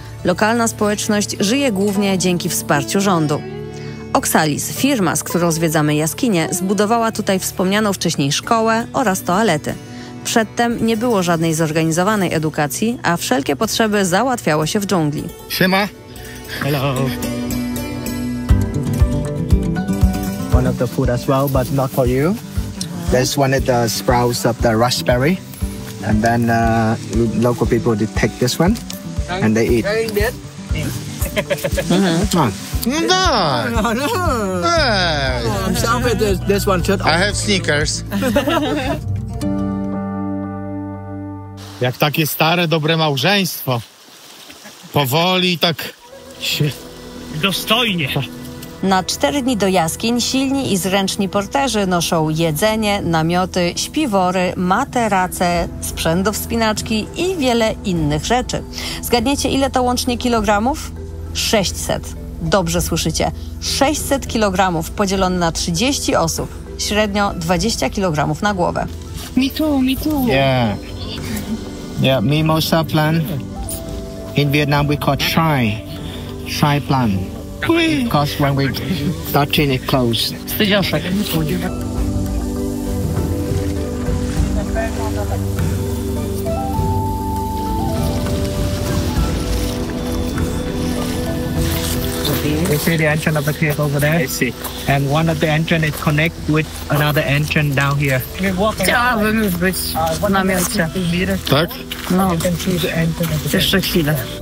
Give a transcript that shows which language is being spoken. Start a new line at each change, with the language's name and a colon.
Polish: Lokalna społeczność żyje głównie dzięki wsparciu rządu. Oxalis, firma, z którą zwiedzamy jaskinię, zbudowała tutaj wspomnianą wcześniej szkołę oraz toalety. Przedtem nie było żadnej zorganizowanej edukacji, a wszelkie potrzeby załatwiało się w dżungli. Siema.
English: Hello. One of the food as well, but not for you. There's one of the sprouts of the raspberry. And then local people, they take this one and they eat. No. Hey. I'm sorry, this one should. I have sneakers.
Polish: Jak takie stare, dobre małżeństwo. Powoli tak się... Dostojnie. Na 4 dni do jaskiń silni i zręczni porterzy noszą jedzenie, namioty, śpiwory, materace, sprzęt do wspinaczki i wiele innych rzeczy. Zgadniecie, ile to łącznie kilogramów? 600. Dobrze słyszycie. 600 kilogramów podzielone na 30 osób. Średnio 20 kilogramów na głowę.
English: Me too, me too. Yeah. Yeah, mimosa plant. In Vietnam we call chai. Chai plant. Because when we touching it close. Stydzioszek. You see the entrance of the cave over there? I see. And one of the entrance is connect with another entrance down here.
Polish: Chciałabym już być w namiocie. Tak? No, jeszcze chwilę.